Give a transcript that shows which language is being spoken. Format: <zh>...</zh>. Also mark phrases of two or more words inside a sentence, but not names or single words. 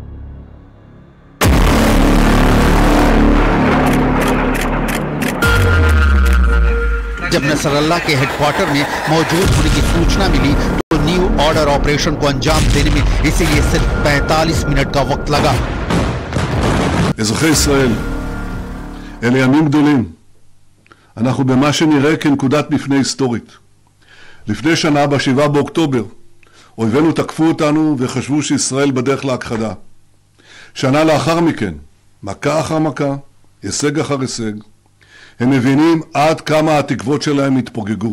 <hi>जब नसरुल्लाह के हेडक्वार्टर में मौजूद होने की सूचना मिली तो न्यू ऑर्डर ऑपरेशन को अंजाम देने में इसीलिए सिर्फ 45 मिनट का वक्त लगा।</hi> <he>אזרחי ישראל, אלה ימים גדולים. אנחנו במה שנראה כנקודת מפנה היסטורית. לפני שנה, ב7 באוקטובר, אויבינו תקפו אותנו וחשבו שישראל בדרך להכחדה. שנה לאחר מכן, מכה אחר מכה, הישג אחר הישג, הם מבינים עד כמה התקוות שלהם התפוגגו.</he>